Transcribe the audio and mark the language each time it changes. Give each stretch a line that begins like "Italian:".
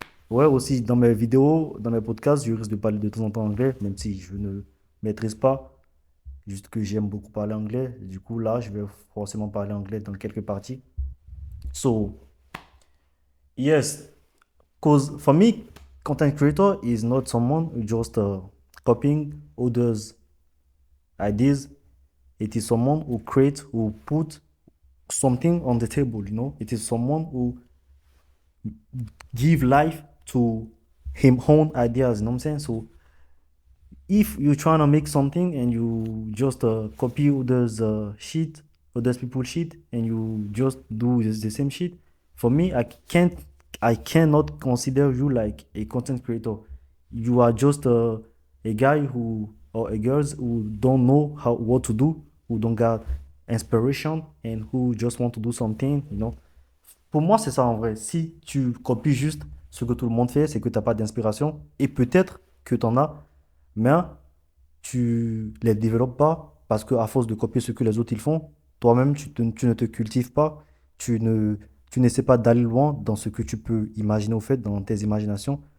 French: Ouais, aussi, dans mes vidéos, dans mes podcasts, je risque de parler de temps en temps anglais, même si je ne maîtrise pas. Juste que j'aime beaucoup parler anglais. Du coup, là, je vais forcément parler anglais dans quelques parties.
English: So, yes, because for me, content creator is not someone who just copying others' ideas. It is someone who create, who put something on the table, you know. It is someone who give life to him own ideas, you know what I'm saying? So if you're trying to make something and you just copy others' shit, others people shit and you just do the same shit. For me, I cannot consider you like a content creator. You are just a guy who or a girls who don't know how what to do, who don't got inspiration and who just want to do something, you know.
French: Pour moi, c'est ça en vrai. Si tu copies juste ce que tout le monde fait, c'est que tu n'as pas d'inspiration. Et peut-être que tu en as, mais tu les développes pas parce qu'à force de copier ce que les autres ils font, toi-même, tu ne te cultives pas, tu ne, tu n'essaies pas d'aller loin dans ce que tu peux imaginer au fait, dans tes imaginations.